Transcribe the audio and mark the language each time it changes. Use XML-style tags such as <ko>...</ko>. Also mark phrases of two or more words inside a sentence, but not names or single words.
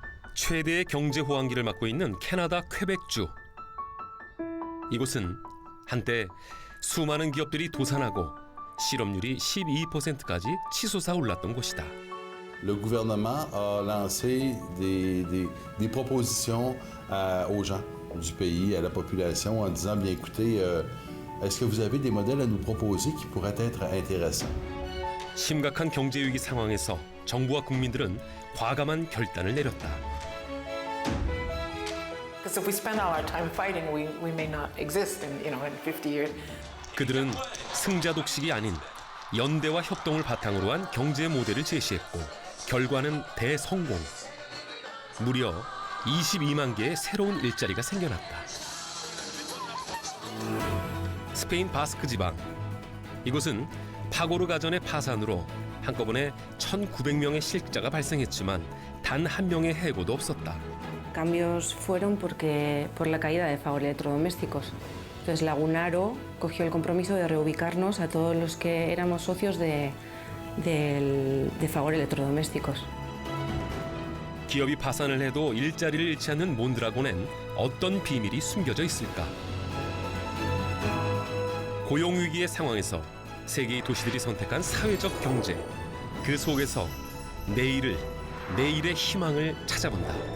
<ko>최대의 경제 호황기를 맞고 있는 캐나다 퀘벡주. 이곳은 한때 수많은 기업들이 도산하고 실업률이 12%까지 치솟아 올랐던 곳이다.</ko> <fr>Le gouvernement a lancé des propositions aux gens du pays, à la population, en disant, bien écoutez, est-ce que vous avez des modèles à nous proposer qui pourraient être intéressants?</fr> <ko>심각한 경제 위기 상황에서 정부와 국민들은 과감한 결단을 내렸다.</ko> <en>Because if we spend all our time fighting, we may not exist in 50 years.</en> <ko>그들은 승자 독식이 아닌 연대와 협동을 바탕으로 한 경제 모델을 제시했고 결과는 대성공. 무려 22만 개의 새로운 일자리가 생겨났다. 스페인 바스크 지방. 이곳은 파고르 가전의 파산으로 한꺼번에 1,900명의 실직자가 발생했지만 단 한 명의 해고도 없었다.</ko> <es>Cambios fueron por la caída de Fagor Electrodomésticos. Entonces Lagunaro cogió el compromiso de reubicarnos a todos los que éramos socios de Fagor Electrodomésticos.</es> <ko>기업이 파산을 해도 일자리를 잃지 않는 몬드라곤엔 어떤 비밀이 숨겨져 있을까? 고용위기의 상황에서 세계의 도시들이 선택한 사회적 경제. 그 속에서 내일의 희망을 찾아본다.</ko>